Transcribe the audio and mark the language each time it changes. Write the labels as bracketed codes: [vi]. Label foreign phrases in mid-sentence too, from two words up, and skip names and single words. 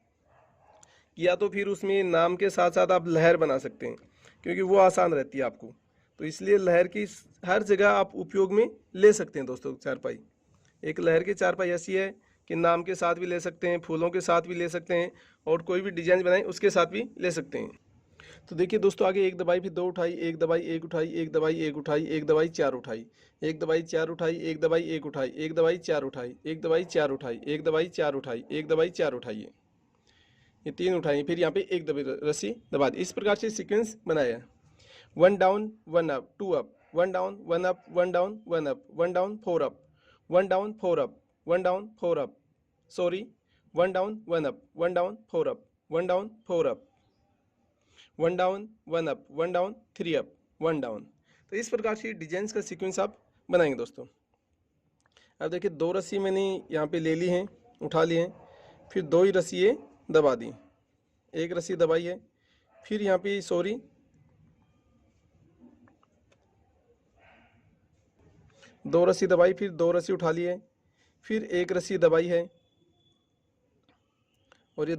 [hi] या तो फिर उसमें नाम के साथ साथ आप लहर बना सकते हैं, क्योंकि वो आसान रहती है आपको। तो इसलिए लहर की हर जगह आप उपयोग में ले सकते हैं दोस्तों। चारपाई एक लहर की चारपाई ऐसी है कि नाम के साथ भी ले सकते हैं, फूलों के साथ भी ले सकते हैं और कोई भी डिजाइन बनाए उसके साथ भी ले सकते हैं। तो देखिए दोस्तों आगे 1 दबाई, फिर 2 उठाई, 1 दबाई, 1 उठाई, 1 दबाई, 1 उठाई, 1 दबाई, 4 उठाई, 1 दबाई, 4 उठाई, 1 दबाई, 1 उठाई, 1 दबाई, 4 उठाई, 1 दबाई, 4 उठाई, 1 दबाई, 4 उठाई, 1 दबाई, 4 उठाइए, ये 3 उठाई, फिर यहाँ पे 1 दबाई रस्सी दबा दी। इस प्रकार से सीक्वेंस बनाया है। [en] 1 down 1 up 2 up, 1 down 1 up 1 down 1 up, 1 down 4 up, 1 down 4 up, 1 down 4 up, sorry 1 down 1 up, 1 down 4 up, 1 down 4 up, 1 down 1 up, 1 down 3 up, 1 down. [hi] तो इस प्रकार से डिजाइन का सीक्वेंस आप बनाएंगे दोस्तों। अब देखिए 2 रस्सी मैंने यहाँ पे ले ली हैं, उठा ली हैं, फिर 2 ही रस्सी ये दबा दी, एक रस्सी दबाई है, फिर यहाँ पे सॉरी 2 रस्सी दबाई, फिर 2 रस्सी उठा ली है, फिर एक रस्सी दबाई है और ये